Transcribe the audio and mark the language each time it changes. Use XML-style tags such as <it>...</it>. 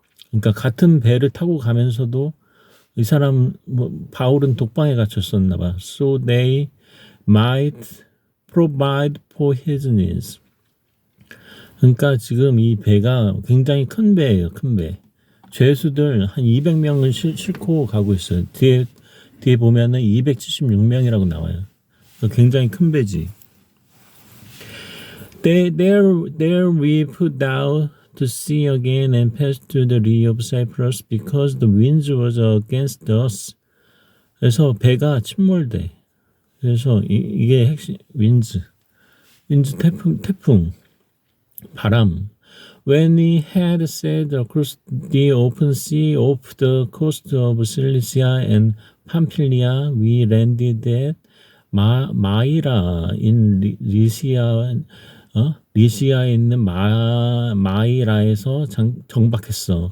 <ko>그러니까 같은 배를 타고 가면서도 이 사람 바울은 독방에 갇혔었나 봐.</ko> <en>So they might provide for his needs.</en> <ko>그러니까 지금 이 배가 굉장히 큰 배예요, 큰 배. 죄수들 한 200명을 싣고 가고 있어요. 뒤에 보면은 276명이라고 나와요. 굉장히 큰 배지.</ko> <en>There we put out to sea again and passed to the lee of Cyprus because the winds was against us.</en> <ko>그래서 배가 침몰돼. 그래서 이게 핵심 윈즈 태풍, 바람.</ko> <en>When we had sailed across the open sea off the coast of Cilicia and Pamphylia, we landed at 마이라 in</en> <ko>리시아에 있는 마이라에서 정박했어.</ko>